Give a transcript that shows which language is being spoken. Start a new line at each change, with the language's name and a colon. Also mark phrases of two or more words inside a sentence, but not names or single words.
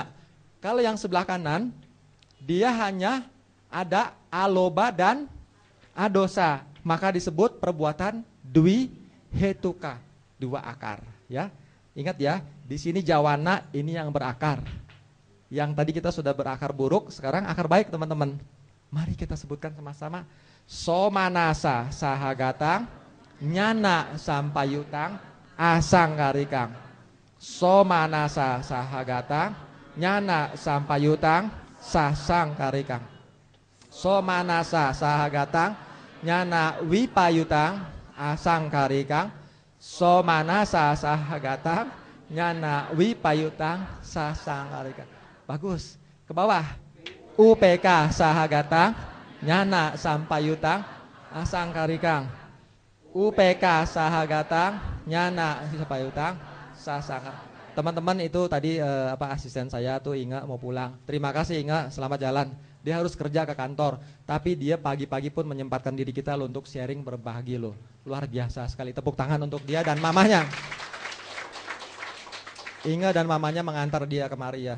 Indonesian: Kalau yang sebelah kanan, dia hanya ada aloba dan adosa, maka disebut perbuatan dwihetuka, 2 akar. Ya, ingat ya, di sini jawana ini yang berakar. Yang tadi kita sudah berakar buruk, sekarang akar baik teman-teman. Mari kita sebutkan sama-sama.
Pali: Somanasa sahagatang nyana sampayutang asangkarikang. Somanasa sahagatang nyana sampayutang sasangkarikang. Somanasa sahagatang nyana wipayutang asangkarikang. Somanasa sahagatang nyana wipayutang sasangkarikang.
Indonesian: Bagus. Ke bawah.
Pali: UPK sahagatang nyana sampayutang asangkarikang. UPK sahagatang nyana sampayutang sasangkarikang.
Indonesian: Teman-teman itu tadi asisten saya tuh Inga mau pulang. Terima kasih Inga, selamat jalan. Dia harus kerja ke kantor, tapi dia pagi-pagi pun menyempatkan diri kita loh untuk sharing, berbagi loh. Luar biasa sekali, tepuk tangan untuk dia dan mamanya. Inga dan mamanya mengantar dia kemari ya.